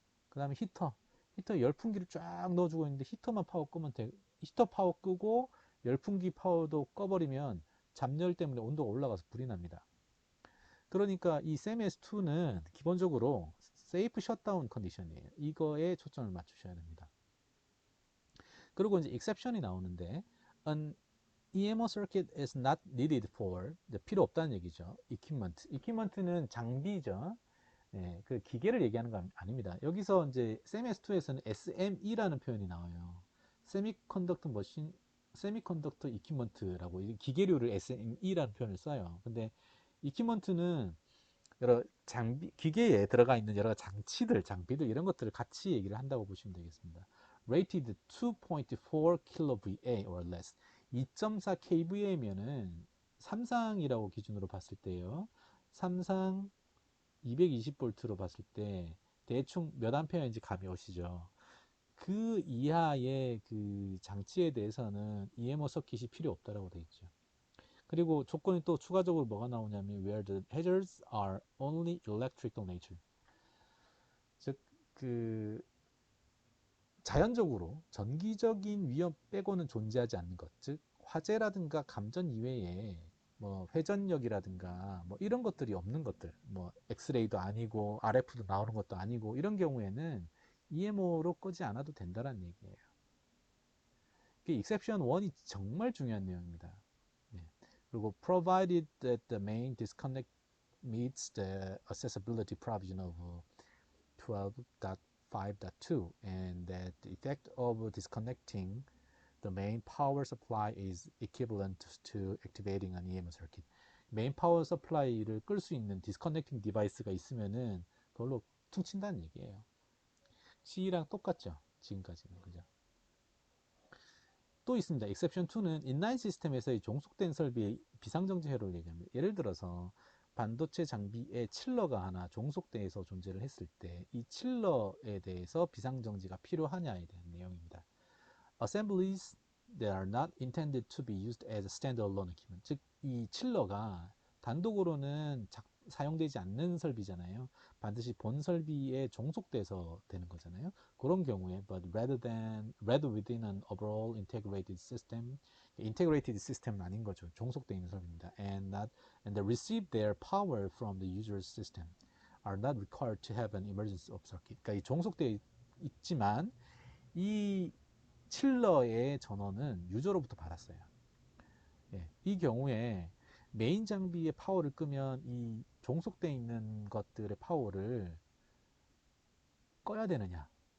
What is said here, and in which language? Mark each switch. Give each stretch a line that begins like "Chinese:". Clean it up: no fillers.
Korean: 그 다음에 히터 열풍기를 쫙 넣어주고 있는데 히터만 파워 끄면 돼. 히터 파워 끄고 열풍기 파워도 꺼버리면 잡열 때문에 온도가 올라가서 불이 납니다. 그러니까 이 CMS2는 기본적으로 세이프 셧다운 컨디션이에요. 이거에 초점을 맞추셔야 됩니다. 그리고 이제 exception이 나오는데
English: an EMO circuit is not needed for
Korean: 필요 없다는 얘기죠. equipment는 장비죠. 네, 그 기계를 얘기하는 거 아닙니다. 여기서 이제 CMS2에서는 SME라는 표현이 나와요. 세미컨덕터 머신, 세미컨덕터 이퀴먼트라고 기계류를 SME라는 표현을 써요. 근데 이퀴먼트는 여러 기계에 들어가 있는 여러 장비들 이런 것들을 같이 얘기를 한다고 보시면 되겠습니다.
English: Rated 2.4 kVA or less.
Korean: 2.4 kVA면은 삼상이라고 기준으로 봤을 때요. 삼상 220V로 봤을 때 대충 몇 암페어인지 감이 오시죠. 그 이하의 그 장치에 대해서는 EMO 서킷이 필요 없다라고 되어 있죠. 그리고 조건이 또 추가적으로 뭐가 나오냐면
English: where the hazards are only electrical nature.
Korean: 즉 그 자연적으로 전기적인 위험 빼고는 존재하지 않는 것, 즉 화재라든가 감전 이외에 뭐 회전력이라든가 뭐 이런 것들이 없는 것들, 뭐 엑스레이도 아니고 RF도 나오는 것도 아니고 이런 경우에는 EMO로 끄지 않아도 된다는 얘기예요. 그 exception 1이 정말 중요한 내용입니다. 네.
English: 그리고 provided that the main disconnect meets the accessibility provision of 12.5.2 and that the effect of disconnecting the main power supply is equivalent to activating an EMO circuit.
Korean: 메인 파워 서플라이를 끌 수 있는 디스커넥팅 디바이스가 있으면은 그걸로 퉁친다는 얘기예요. C랑 똑같죠. 지금까지는. 그죠? 또 있습니다. exception 2는 인라인 시스템에서의 종속된 설비의 비상정지 회로를 얘기합니다. 예를 들어서 반도체 장비에 칠러가 하나 종속돼서 존재를 했을 때 이 칠러에 대해서 비상정지가 필요하냐에 대한 내용입니다.
English: Assemblies that are not intended to be used as a standalone equipment.
Korean: 즉, 이 칠러가 단독으로는 사용되지 않는 설비잖아요. 반드시 본 설비에 종속돼서 되는 거잖아요. 그런 경우에
English: but rather within an overall integrated system, integrated system은
Korean: 아닌 거죠. 종속되어 있는 설비입니다.
English: And they receive their power from the user's system are not required to have an emergency of circuit.
Korean: 그러니까 이 종속되어 있지만 이 칠러의 전원은 유저로부터 받았어요. 예, 이 경우에 메인 장비의 파워를 끄면 이 종속되어 있는 것들의 파워를 꺼야 되느냐?